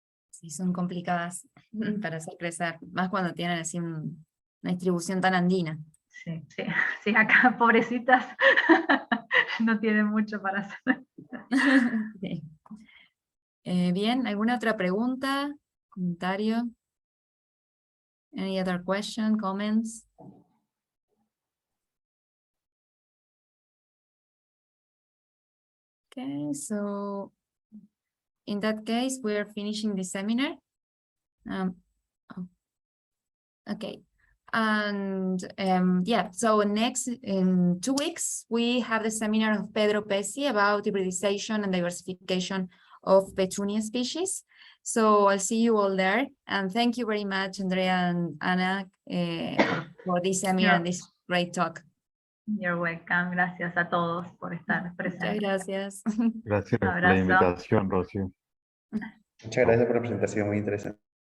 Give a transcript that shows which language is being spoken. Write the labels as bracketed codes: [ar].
[es] Sí, son complicadas para hacer crecer, más cuando tienen así una distribución tan andina. Sí, acá pobrecitas no tienen mucho para hacer. Sí. Bien, ¿alguna otra pregunta? ¿Comentario? [en] Any other question, comments? Okay, so in that case, we are finishing the seminar. Okay. And yeah, so next, in 2 weeks, we have the seminar of Pedro Pesci about hybridization and diversification of Petunia species. So I'll see you all there. And thank you very much, Andrea and Ana, for this seminar and this great talk. You're welcome. [es] Gracias a todos por estar Muchas presentes. gracias. Gracias por la invitación, Rocío. Muchas gracias por la presentación, muy interesante.